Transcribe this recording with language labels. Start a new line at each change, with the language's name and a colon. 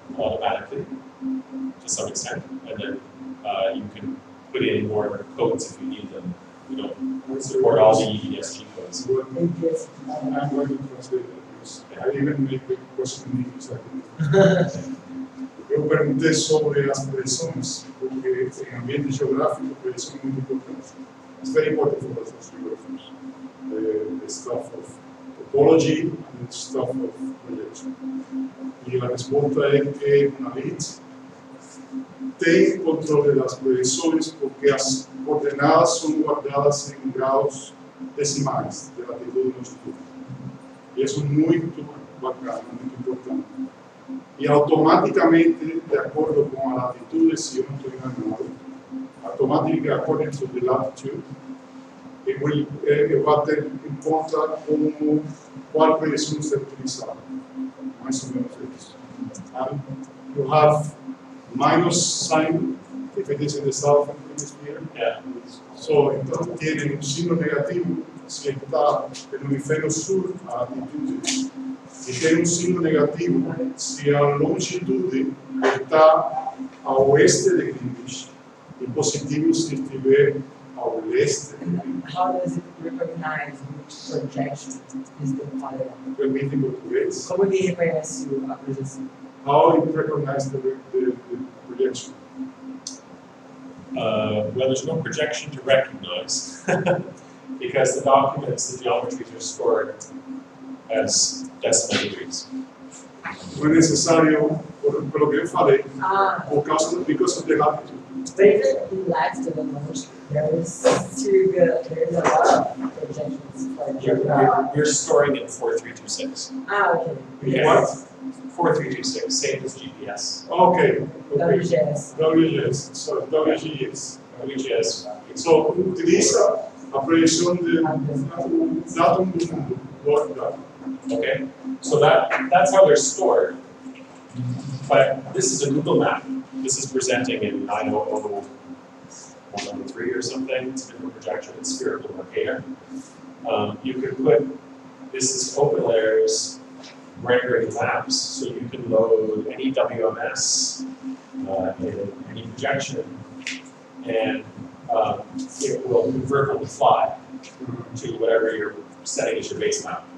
English: automatically, to some extent, and then you can put in more codes if you need them. We don't support all the EDSG codes. I'm going to translate that because I even make the question in English.
Portuguese: Eu perguntei sobre as projeções, porque em ambiente geográfico, projeção é muito importante. It's very important for us as geographers. The stuff of topology and the stuff of projection. E a resposta é que na LIT tem controle das projeções porque as coordenadas são guardadas em graus decimais de latitude e longitude. E isso é muito bacana, muito importante. E automaticamente, de acordo com a latitude, se eu não estou enganado,
English: automatically according to the latitude,
Portuguese: eu vou ter em conta como qual projeção ser utilizada. Mais ou menos isso.
English: And you have minus sign if it is in the southern hemisphere. Yeah.
Portuguese: So, então tiene um signo negativo se está no hemisfério sul, a latitude. E tem um signo negativo se a longitude está a oeste de Greenwich e positivo se estiver ao leste de Greenwich.
English: How does it recognize which projection is the polygon?
Portuguese: Permite em português. Como ele reconhece a projeção?
English: How it recognizes the projection? Well, there's no projection to recognize because the documents, the geometries are stored as decimal degrees.
Portuguese: Não é necessário, pelo que eu falei, Ah,
English: because of the latitude. but if it lacks to the most, there's a lot of projections for geography. We're storing in 4326. Ah, okay. Okay. What? 4326, same as GPS. Okay. WGS. WGS. So WGS. WGS.
Portuguese: So utiliza a projeção de datum do mundo.
English: World data. Okay, so that's how they're stored. But this is a Google map. This is presenting in 900-103 or something. It's a different projection. It's spherical Mercator. You could put, this is OpenLayer's rendering maps, so you can load any WMS in any projection, and it will convert on the fly to whatever you're setting as your base map.